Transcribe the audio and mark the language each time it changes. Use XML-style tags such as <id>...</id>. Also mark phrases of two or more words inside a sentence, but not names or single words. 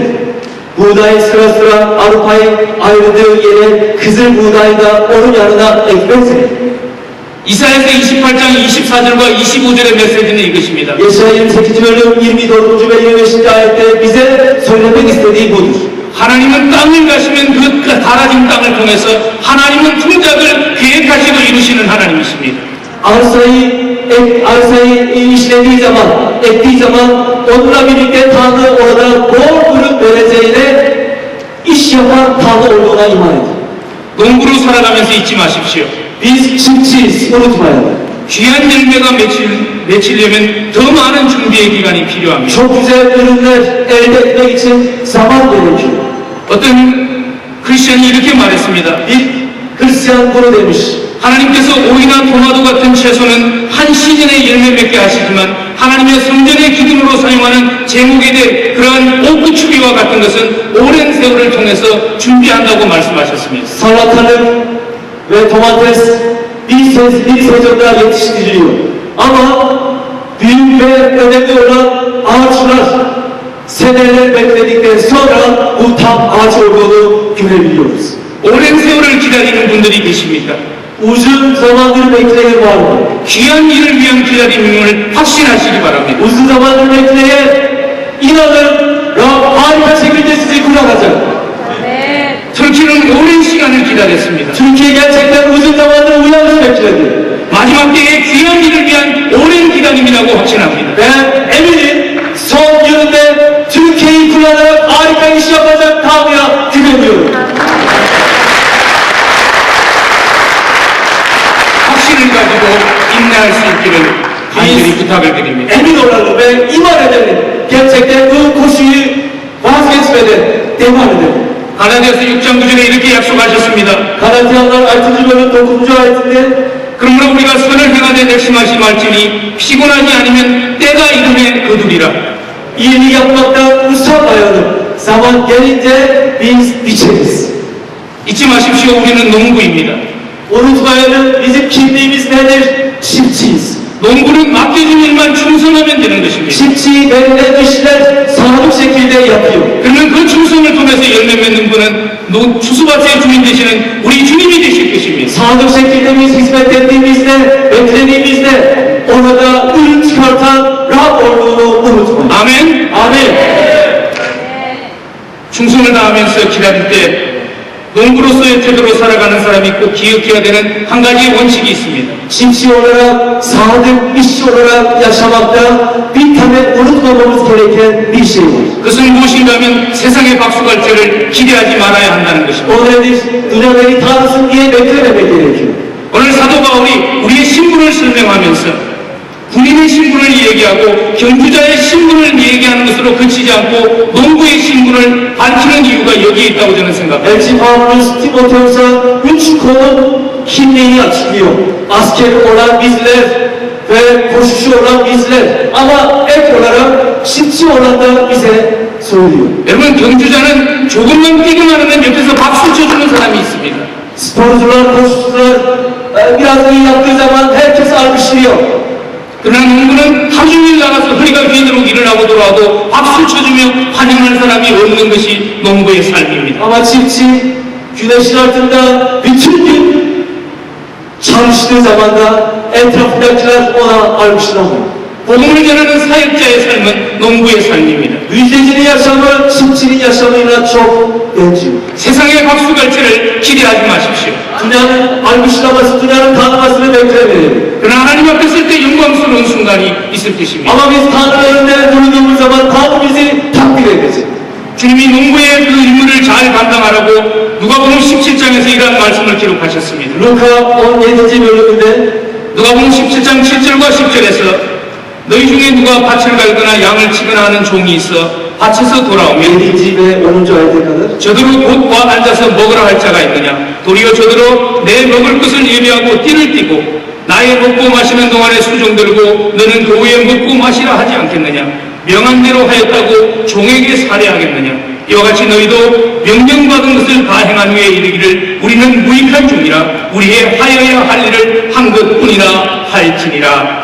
<tr>Buğdayı sıra sıra arpayı ayrıldığı yere kızıl buğdayı da onun yanına ekmez mi?</tr> <ko>이사야서 28장 24절과 25절의 메시지는 이것입니다.</ko> <tr>Yeşaya 28. bölüm 24. ve 25. ayette bize söylemek istediği budur.</tr> <ko>하나님은 땅을 가시면 그 달아진 땅을 통해서 하나님은 통작을 계획하시고 이루시는 하나님이십니다.</ko> <tr>Arsayı işlediği zaman, ektiği zaman onunla birlikte Tanrı orada bol ürün vereceğine iş yapan Tanrı olduğuna iman edin.</tr> <ko>농부로 살아가면서 잊지 마십시오.</ko> <tr>Biz çiftçiyiz, unutmayalım.</tr> <ko>귀한 열매가 맺히려면 더 많은 준비의 기간이 필요합니다.</ko> <tr>Çok güzel ürünler elde etmek için zaman gerekiyor.</tr> <ko>어떤 크리스천이 이렇게 말했습니다.</ko> <tr>Bir Hristiyan bunu demiş.</tr> <ko>하나님께서 오이나 토마토 같은 채소는 한 시즌에 열매 맺게 하시지만 하나님의 성전의 기둥으로 사용하는 제목에 대해 그러한 옥구추비와 같은 것은 오랜 세월을 통해서 준비한다고 말씀하셨습니다.</ko> <tr>Salatalık ve domates bir sezonda yetiştiriliyor. Ama büyük ve önemli olan ağaçlar seneler bekledikten sonra bu tam ağaç olduğunu görebiliyoruz.</tr> <ko>오랜 세월을 기다리는 분들이 계십니까?</ko> <tr>Uzun zamandır bekleyen var mı?</tr> <ko>귀한 일을 위한 기다림을 확신하시기 바랍니다.</ko> <tr>Uzun zamandır bekleyen inanın Rab harika şekilde sizi kurtaracak.</tr> <ko>터키는 오랜 시간을 기다렸습니다.</ko> <tr>Türkiye gerçekten uzun zamandır uyanış bekledi.</tr> <ko>마지막 때에 귀한 일을 위한 오랜 기다림이라고 확신합니다.</ko> <tr>Ben eminim son yılında Türkiye'yi kullanarak harika iş yapacak Tanrı'ya güveniyorum.</tr> <ko>확신을 가지고 인내할 수 있기를 간절히 부탁을 드립니다.</ko> <tr>Emin olalım ve iman edelim. Gerçekten bu koşuyu vazgeçmeden devam edelim.</tr> <ko>가나디아서 6장 9절에 이렇게 약속하셨습니다.</ko> <tr>Galatyalılar 6. bölüm 9. ayetinde</tr> <ko>그러므로 우리가 선을 행하되 낙심하지 말지니 피곤하지 않으면 때가 이름에 거두리라.</ko> <tr>iyiliği yapmaktan usanmayalım. Zaman gelince biz biçeriz.</tr> <ko>잊지 마십시오. 우리는 농부입니다.</ko> <tr>Unutmayalım bizim kimliğimiz nedir? Çiftçiyiz.</tr> <ko>농부는 맡겨진 일만 충성하면 되는 것입니다.</ko> <tr>çiftçi verilen işler sadık şekilde yapıyor.</tr> <ko>그러면 그 충성을 통해서 열매 맺는 분은 추수밭의 주인 되시는 우리 주님이 되실 것입니다.</ko> <tr>Sadık şekilde biz hizmet ettiğimizde, beklediğimizde orada ürün çıkartan Rab olduğunu unutmayın.</tr> <ko>아멘.</ko> <tr>Amin.</tr> <ko>충성을 다하면서 기다릴 때 농부로서의 태도로 살아가는 사람이 꼭 기억해야 되는 한 가지 원칙이 있습니다.</ko> <tr>Çiftçi olarak, sadık işçi olarak yaşamakta bir temel unutmamamız gereken bir şey var.</tr> <ko>그것은 무엇인가 하면 세상의 박수갈채를 기대하지 말아야 한다는 것입니다.</ko> <tr>O nedir? Dünya beni tanısın diye beklememek gerekiyor.</tr> <ko>오늘 사도 바울이 우리의 신분을 설명하면서 군인의 신분을 얘기하고 경주자의 신분을 얘기하는 것으로 그치지 않고 농부의 신분을 밝히는 이유가 여기에 있다고 저는 생각합니다.</ko> <tr>Elçi Pavlus Timoteus'a 3 konu kimliğini açıklıyor. Asker olan bizler ve koşucu olan bizler ama ek olarak çiftçi olan da bize söylüyor.</tr> <ko>여러분 경주자는 조금만 뛰기만 하면 옆에서 박수 쳐주는 사람이 있습니다.</ko> <tr>Sporcular, koşucular biraz iyi yaptığı zaman herkes alkışlıyor.</tr> <ko>그러나 농부는 하루 종일 나가서 허리가 휘도록 일을 하고 돌아와도 박수 쳐주며 환영하는 사람이 없는 것이 농부의 삶입니다.</ko> <tr>Ama çiftçi güneşin altında bütün gün çalıştığı zaman da etrafındakiler ona alkışlamıyor.</tr> <ko>복음을 전하는 사역자의 삶은 농부의 삶입니다.</ko> <tr>Müjdecinin yaşamı çiftçinin yaşamıyla çok benziyor.</tr> <ko>세상의 박수갈채를 기대하지 마십시오.</ko> <tr>Dünyanın alkışlaması, dünyanın tanımasını beklemeyelim.</tr> <ko>그러나 하나님 앞에 설 때 영광스러운 순간이 있을 것입니다.</ko> <tr>Ama biz Tanrı önünde durduğumuz zaman Tanrı bizi takdir edecek.</tr> <ko>주님이 농부의 그 임무를 잘 감당하라고 누가복음 17장에서 이러한 말씀을 기록하셨습니다.</ko> <tr>Luka 17. bölümünde</tr> <ko>누가복음 17장 7절과 10절에서 너희 중에 누가 밭을 갈거나 양을 치거나 하는 종이 있어 밭에서 돌아오면</ko> <tr>7. ve 10. ayete kadar</tr> <ko>저더러 곧 와 앉아서 먹으라 할 자가 있느냐 도리어 저더러 내 먹을 것을 예비하고 띠를 띠고 나의 먹고 마시는 동안에 수종 들고 너는 도에 먹고 마시라 하지 않겠느냐 명한 대로 하였다고 종에게 살해하겠느냐 이와 같이 너희도 명령받은 것을 다 행한 후에 이르기를 우리는 무익한 종이라 우리의 하여야 할 일을 한 것뿐이라 할지니라.</ko>